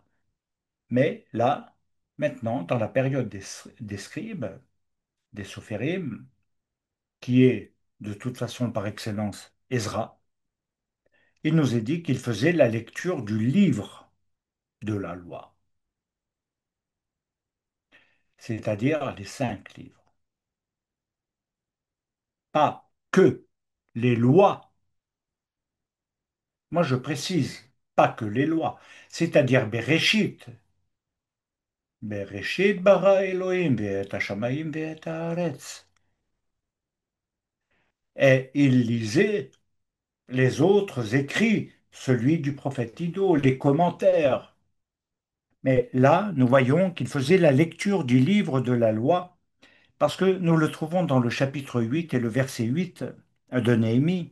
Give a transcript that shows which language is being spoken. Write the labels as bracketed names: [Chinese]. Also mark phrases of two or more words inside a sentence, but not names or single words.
[French] Mais là, maintenant, dans la période des scribes, des sophérim, qui est de toute façon par excellence Ezra, il nous est dit qu'il faisait la lecture du livre de la loi, c'est-à-dire les 5 livres. Pas que les lois, moi je précise, pas que les lois, c'est-à-dire Bereshit. [Hebrew] בראשית ברא אלהים ואת השמים ואת הארץ. [French] Et il lisait les autres écrits, celui du prophète Ido, les commentaires. Mais là, nous voyons qu'il faisait la lecture du livre de la loi, parce que nous le trouvons dans le chapitre 8 et le verset 8 de Néhémie.